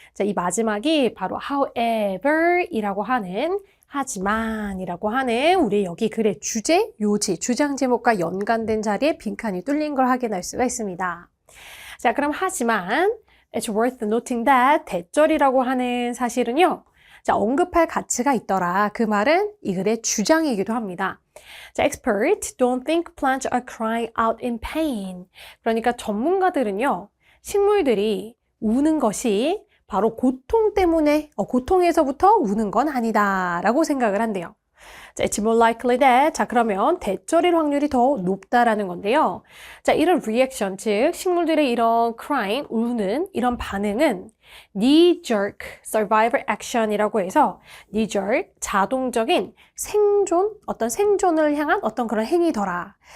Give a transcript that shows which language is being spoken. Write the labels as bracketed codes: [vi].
[ko] 자, 이 마지막이 바로 however 이라고 하는 하지만이라고 하는 우리 여기 글의 주제, 요지, 주장 제목과 연관된 자리에 빈칸이 뚫린 걸 확인할 수가 있습니다. 자, 그럼 하지만 [en] it's worth noting that [ko] 대절이라고 하는 사실은요. 자, 언급할 가치가 있더라. 그 말은 이 글의 주장이기도 합니다. 자, [en] experts don't think plants are crying out in pain. [ko] 그러니까 전문가들은요, 식물들이 우는 것이 바로 고통 때문에, 고통에서부터 우는 건 아니다 라고 생각을 한대요. 자, [en] it's more likely that. [ko] 자, 그러면 대절일 확률이 더 높다라는 건데요. 자, 이런 reaction, 즉 식물들의 이런 crying, 우는 이런 반응은 [en] knee-jerk survival action [ko] 이라고 해서 [en] knee-jerk, [ko] 자동적인 생존, 어떤 생존을 향한 어떤 그런 행위더라.